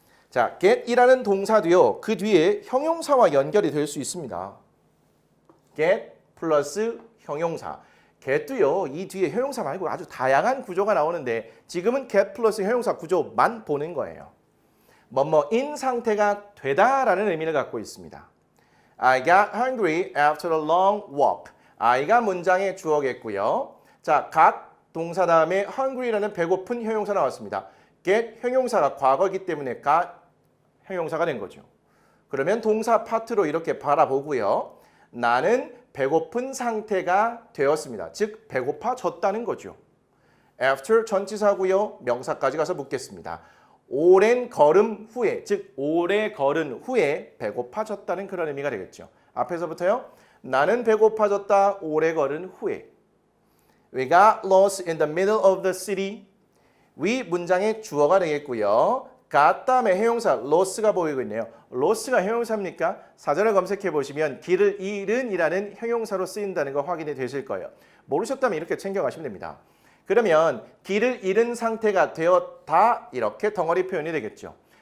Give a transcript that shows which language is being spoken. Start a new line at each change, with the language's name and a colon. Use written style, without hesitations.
Korean: 자, get이라는 동사도요. 그 뒤에 형용사와 연결이 될 수 있습니다. get 플러스 형용사. get도요. 이 뒤에 형용사 말고 아주 다양한 구조가 나오는데 지금은 get 플러스 형용사 구조만 보는 거예요. 뭐뭐인 상태가 되다라는 의미를 갖고 있습니다.
English: I got hungry after a long walk.
Korean: I가 문장의 주어겠고요. 자, got 동사 다음에 hungry라는 배고픈 형용사 나왔습니다. get 형용사가 과거이기 때문에 got 형용사가 된 거죠. 그러면 동사 파트로 이렇게 바라보고요. 나는 배고픈 상태가 되었습니다. 즉 배고파졌다는 거죠. after 전치사고요. 명사까지 가서 묻겠습니다. 오랜 걸음 후에, 즉 오래 걸은 후에 배고파졌다는 그런 의미가 되겠죠. 앞에서부터요. 나는 배고파졌다. 오래 걸은 후에.
English: We got lost in the middle of the city.
Korean: 위 문장의 주어가 되겠고요. got 다음에 형용사 lost가 보이고 있네요. lost가 형용사입니까? 사전을 검색해 보시면 길을 잃은 이라는 형용사로 쓰인다는 거 확인이 되실 거예요. 모르셨다면 이렇게 챙겨가시면 됩니다. 그러면 길을 잃은 상태가 되었다 이렇게 덩어리 표현이 되겠죠.